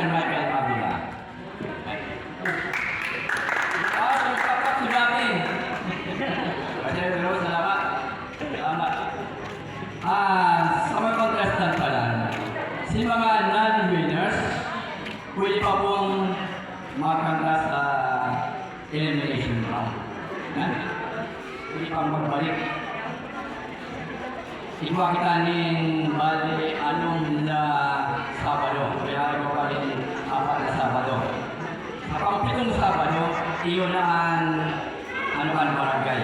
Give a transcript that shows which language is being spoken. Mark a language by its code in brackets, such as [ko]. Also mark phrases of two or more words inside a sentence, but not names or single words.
[tl] Michael Pabila. Si Bobby. Salamat. Salamat. Sa mga contestant pala, si mga non-winners, pwede pa pong makanta sa [en] elimination round. [tl] Pwede pang magbalik. [bik] Iba kita ning bali anong na Sabado, kaya ito pa rin apat na Sabado. [tl] Sa pang-pitong Sabado, iyon na ang barangay.